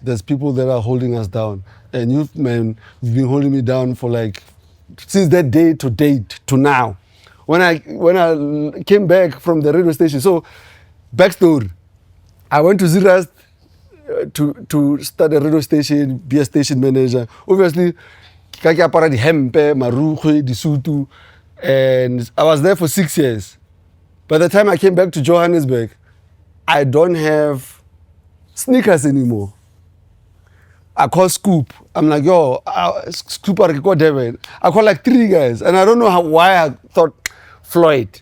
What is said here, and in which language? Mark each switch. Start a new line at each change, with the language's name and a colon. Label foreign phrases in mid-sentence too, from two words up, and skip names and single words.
English: There's people that are holding us down, and you've been holding me down for since that day to date to now. When I came back from the radio station, so backstory, I went to Zirast to start a radio station, be a station manager.
Southern Sotho: Obviously, kaki apara di hempe, marukwe, di sutu,
English: and I was there for 6 years. By the time I came back to Johannesburg, I don't have sneakers anymore. I call Scoop. I'm like, yo, Scoop, I call like 3 guys. And I don't know why I thought Floyd.